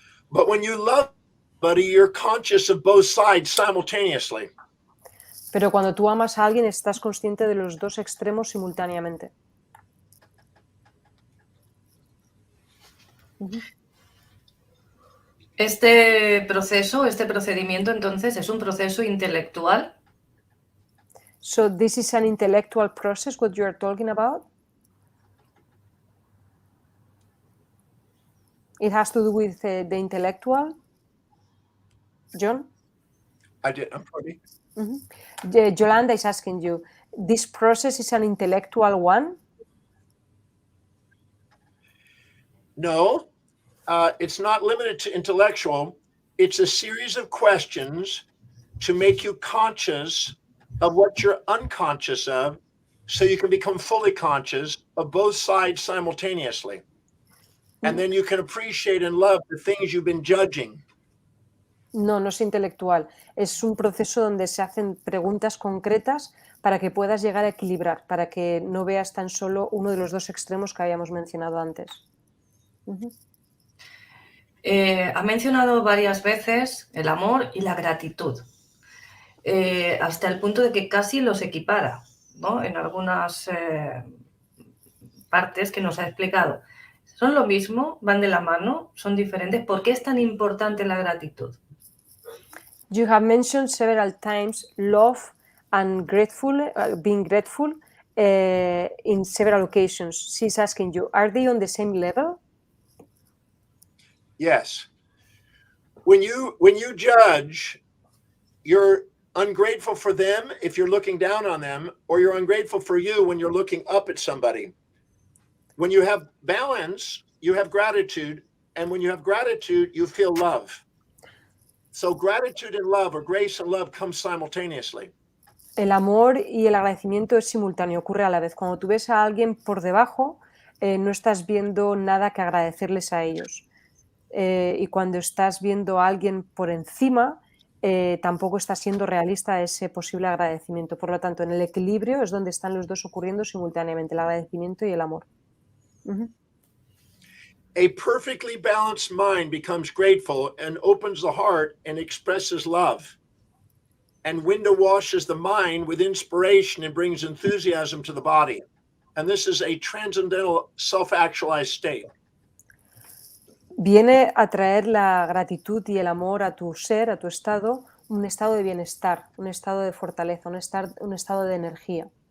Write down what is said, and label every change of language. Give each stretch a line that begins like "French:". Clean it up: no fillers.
English: But when you love somebody, you're conscious of both sides simultaneously.
Spanish: Pero cuando tú amas a alguien, estás consciente de los dos extremos simultáneamente. Este proceso, este procedimiento, entonces, es un proceso intelectual.
English: So this is an intellectual process, what you are talking about? It has to do with the intellectual? John? I'm sorry. Yolanda is asking you, this process is an intellectual one? No, it's not limited to intellectual. It's a series of questions to make you conscious of what you're unconscious of, so you can become fully conscious of both sides simultaneously. And then you can appreciate and love the things you've been judging.
Spanish: No, no es intelectual. Es un proceso donde se hacen preguntas concretas para que puedas llegar a equilibrar, para que no veas tan solo uno de los dos extremos que habíamos mencionado antes. Ha mencionado varias veces el amor y la gratitud, hasta el punto de que casi los equipara, ¿no? En algunas partes que nos ha explicado. ¿Son lo mismo? ¿Van de la mano? ¿Son diferentes? ¿Por qué es tan importante la gratitud?
English: You have mentioned several times love and being grateful in several occasions. She's asking you, are they on the same level? Yes. When you judge, you're ungrateful for them if you're looking down on them, or you're ungrateful for you when you're looking up at somebody. When you have balance, you have gratitude, and when you have gratitude, you feel love. So gratitude and love, or grace and love, come simultaneously.
Spanish: El amor y el agradecimiento es simultáneo, ocurre a la vez. Cuando tú ves a alguien por debajo, no estás viendo nada que agradecerles a ellos. Y cuando estás viendo a alguien por encima, tampoco estás siendo realista a ese posible agradecimiento. Por lo tanto, en el equilibrio es donde están los dos ocurriendo simultáneamente, el agradecimiento y el amor.
English: A perfectly balanced mind becomes grateful and opens the heart and expresses love. And window washes the mind with inspiration and brings enthusiasm to the body. And this is a transcendental self-actualized state.
Spanish: Viene a traer la gratitud y el amor a tu ser, a tu estado, un estado de bienestar, un estado de fortaleza, un estado de energía.